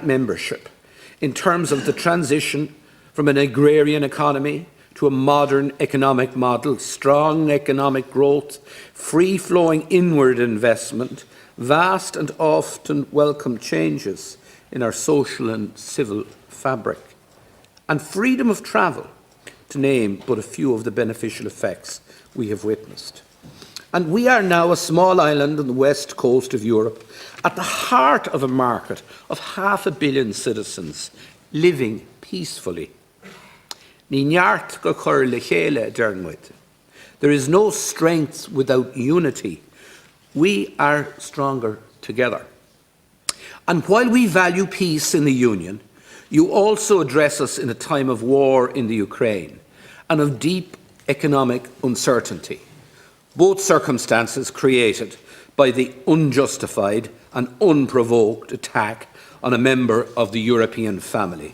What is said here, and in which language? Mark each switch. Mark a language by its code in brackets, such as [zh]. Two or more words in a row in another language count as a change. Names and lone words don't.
[en] membership in terms of the transition from an agrarian economy to a modern economic model, strong economic growth, free-flowing inward investment, vast and often welcome changes in our social and civil fabric, and freedom of travel, to name but a few of the beneficial effects we have witnessed. And we are now a small island on the west coast of Europe, at the heart of a market of 500 million citizens living peacefully. [ga] Ní neart go chur le chéile dearnmuid. [en] There is no strength without unity. We are stronger together. And while we value peace in the Union, you also address us in a time of war in the Ukraine and of deep economic uncertainty, both circumstances created by the unjustified and unprovoked attack on a member of the European family.